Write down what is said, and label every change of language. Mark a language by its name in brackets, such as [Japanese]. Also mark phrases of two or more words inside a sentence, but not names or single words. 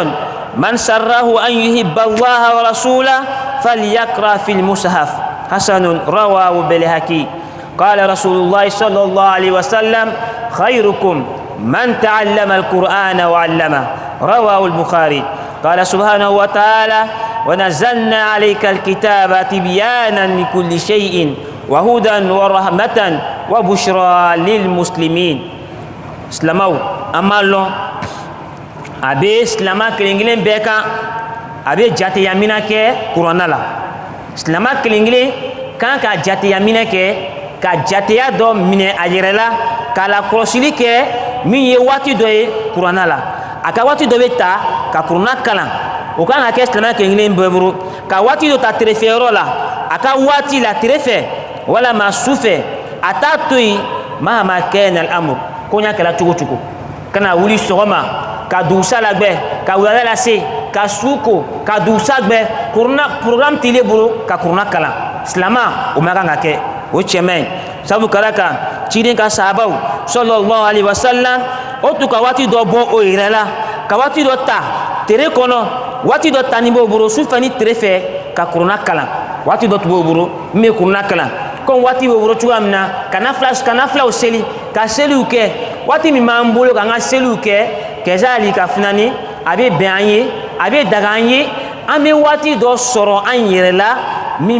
[Arabic] من سره أن يحب الله ورسوله فليقرأ في المصحف حسن رواه البيهقي قال رسول الله صلى الله عليه وسلم خيركم من تعلم القرآن وعلمه رواه البخاري قال سبحانه وتعالى ونزلنا عليك الكتاب تبيانا لكل شيء وهدى ورحمة وبشرى للمسلمين اسلامو أما الله [Bambara] abe silama kelen-kelen bɛɛ kan a bɛ jateyamina kɛ kuranna la silama kelen-kelen kan ka jateyamina kɛ ka jateya dɔ minɛ a yɛrɛ la k'a lakɔlɔsili kɛ min ye waati dɔ ye kuranna la a ka waati dɔ bɛ ta ka kuranna kalan o kan ka kɛ silama kelen-kelen bɛɛ bolo ka waati dɔ ta terefɛyɔrɔ la a ka waati la tere fɛ walama su fɛ a t'a to yen mahama kɛna al-amr koɲa kɛra cogo cogo kana wuli sɔgɔma ka dugusa lagbɛ ka wulada lase ka su ko ka dugusa gbɛ kuranna programme tile bolo ka kuranna kalan silama o ma kan ka kɛ o cɛ man ɲi sabu kala kan ciden ka sahabaw [Arabic] صلى الله عليه وسلم [Bambara] o tun ka waati dɔ bɔ o yɛrɛ la ka waati dɔ ta tere kɔnɔ waati dɔ tani b'o bolo su fɛ ni tere fɛ ka kuranna kalan waati dɔ tun b'o bolo min bɛ kuranna kalan comme waati b'o bolo cogoya min na kana filaw seli ka seliw kɛ waati min b'an bolo k'an ka seliw kɛ kɛzali ka finani a bɛ bɛn an ye a bɛ daga an ye an bɛ waati dɔ sɔrɔ an yɛrɛ la min